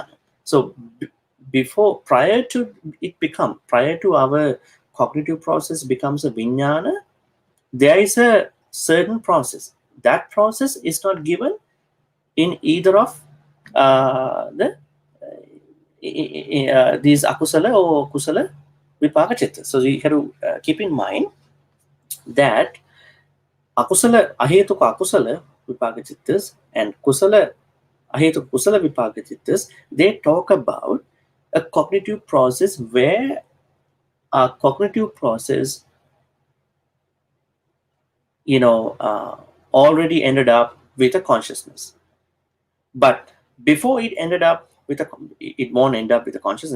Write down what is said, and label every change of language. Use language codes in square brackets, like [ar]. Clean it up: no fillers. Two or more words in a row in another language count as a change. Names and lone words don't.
[en] So prior to our cognitive process becomes a vijnana, there is a certain process. That process is not given in either of these akusala or [pi] kusala vipaka chittas. [en] So you have to keep in mind that [pi] akusala ahetuka akusala vipaka chittas [en] and [pi] kusala ahetuka kusala vipaka chittas, [en] they talk about a cognitive process where a cognitive process already ended up with a consciousness. But before it ended up with it won't end up with a consciousness.